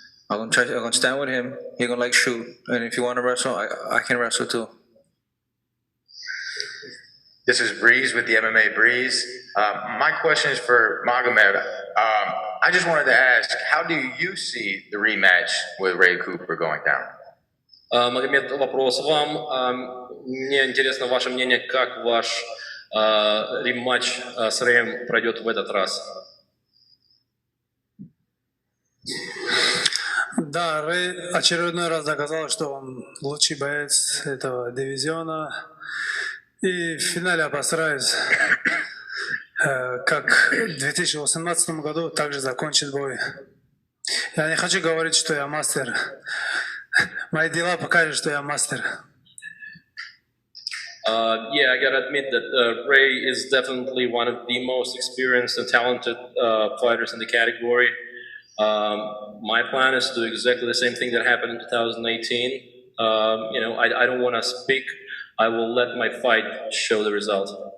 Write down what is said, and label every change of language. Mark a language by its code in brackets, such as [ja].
[en] I'm gonna stand with him. He's gonna shoot. And if you wanna wrestle, I can wrestle too. This is Breeze with the MMA Breeze. My question is for Magomed. I just wanted to ask, how do you see the rematch with Ray Cooper going down? [ru] Магомед, вопрос вам. Мне интересно ваше мнение, как ваш рематч с Рэем пройдет в этот раз. Да, Рэй очередной раз доказал, что он лучший боец этого дивизиона. И в финале я постараюсь, как в 2018 году, также закончить бой. Я не хочу говорить, что я мастер. Мои дела покажут, что я мастер. [en] Yeah, I gotta admit that Ray is definitely one of the most experienced and talented fighters in the category. My plan is to do exactly the same thing that happened in 2018. I don't want to speak. I will let my fight show the result.